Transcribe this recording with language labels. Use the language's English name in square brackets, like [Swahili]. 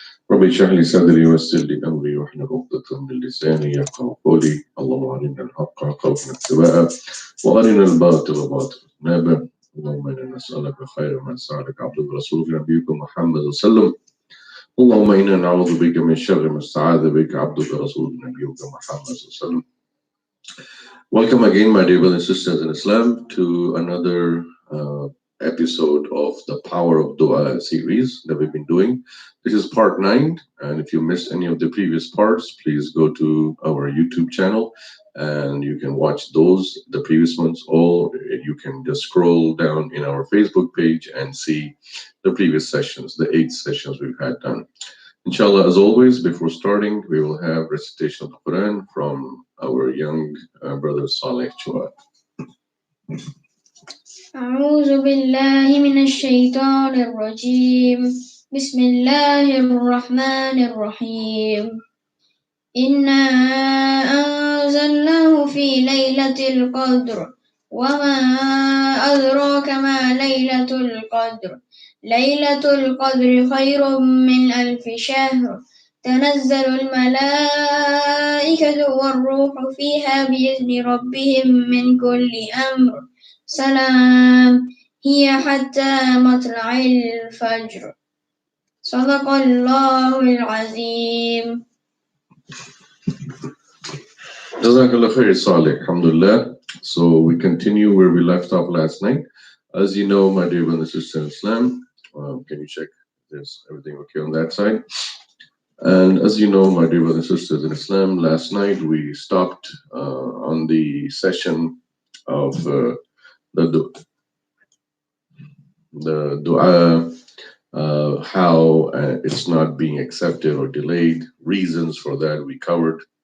[Arabic] رب اشرح لي صدري ويسر لي أمري واحلل عقدة من لساني يفقهوا قولي اللهم أرنا الحق حقا اتباعه وأرنا الباطل باطلا اجتنابه اللهم إنا نسألك خير ما سألك عبدك ورسولك نبيك محمد صلى الله عليه وسلم اللهم إنا نعوذ بك من شر ما استعاذ بك عبدك ورسولك نبيك محمد صلى الله عليه وسلم. [English] Welcome again, my dear brothers and sisters in Islam, to another episode of the Power of Duaa series that we've been doing. This is part 9, and if you missed any of the previous parts, please go to our YouTube channel and you can watch those, the previous ones, or you can just scroll down in our Facebook page and see the previous sessions, the 8 sessions we've had done. Inshallah, as always, before starting, we will have recitation of the Quran from our young brother Saleh Chua. [Arabic] أعوذ بالله من الشيطان الرجيم بسم الله الرحمن الرحيم إنا أنزلناه في ليلة القدر وما أدراك ما ليلة القدر ليلة القدر خير من 1000 شهر تنزل الملائكة والروح فيها بإذن ربهم من كل أمر سلام هي حتى مطلع الفجر صدق الله العظيم. [English] Jazakallah khair, Saleh. Alhamdulillah. So we continue where we left off last night. As you know, my dear brothers and sisters in Islam, can you check there's everything okay on that side? And as you know, my dear brothers and sisters in Islam, last night we stopped on the session of the dua, how it's not being accepted or delayed, reasons for that we covered.